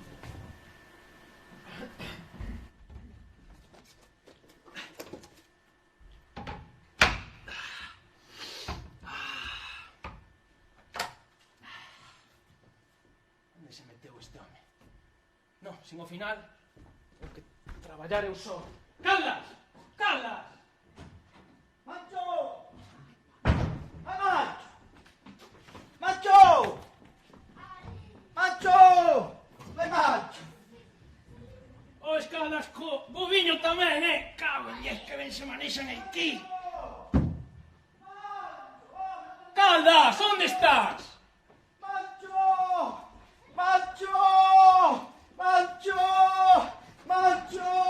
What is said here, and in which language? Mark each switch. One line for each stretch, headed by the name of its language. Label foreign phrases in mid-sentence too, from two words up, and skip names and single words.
Galician: Onde se meteu este home? Non, sin o final, porque traballar eu só. Caldas! Caldas! Mancho! ¡Ay, Mancho! ¡Mancho! ¡Mancho! ¡Ven, Mancho! O Caldas co boviño tamén, Cago en 10 que ben se manexan aquí. Caldas, onde estás? ¡Mancho! ¡Mancho! ¡Mancho! ¡Mancho!